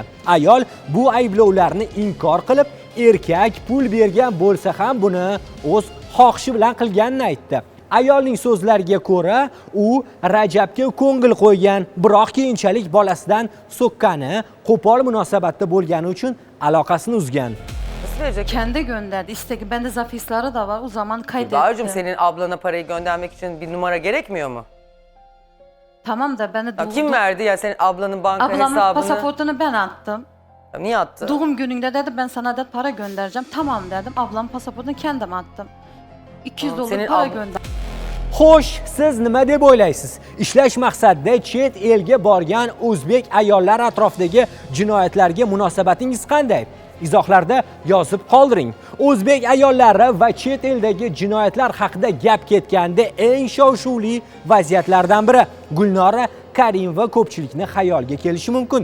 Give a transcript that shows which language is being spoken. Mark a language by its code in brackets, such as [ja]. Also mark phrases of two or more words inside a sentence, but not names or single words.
[uz] Ayol bu ayblovlarni inkor qilib, erkak pul bergan bo'lsa ham buni o'z xohishi bilan qilganini aytdi. Ayolning so'zlariga ko'ra, u Rajabga ko'ngil qo'ygan, biroq keyinchalik bolasidan so'kkani, qo'pol munosabatda bo'lgani uchun aloqasini uzgan. [tr] Kendi gönderdi. Bende zapisleri de var. O zaman kaydettim. Bahacığım, senin ablana parayı göndermek için bir numara gerekmiyor mu? Tamam da beni Ya kim verdi ya senin ablanın banka Ablamın hesabını? pasaportunu ben attım. Ya niye attı? Doğum gününde dedi ben sana da para göndereceğim. Tamam dedim. Ablamın pasaportunu kendim attım. 200 Tamam, dolar senin para abla- gönderdim. [uz] Xo'sh, siz nima deb o'ylaysiz? Ishlash maqsadida chet elga borgan o'zbek ayollar atrofidagi jinoyatlarga munosabatingiz qanday? Izohlarda yozib qoldiring. O'zbek ayollari va chet eldagi jinoyatlar haqida gap ketganda eng shov-shuvli vaziyatlardan biri Gulnora Karimova ko'pchilikni xayolga kelishi mumkin.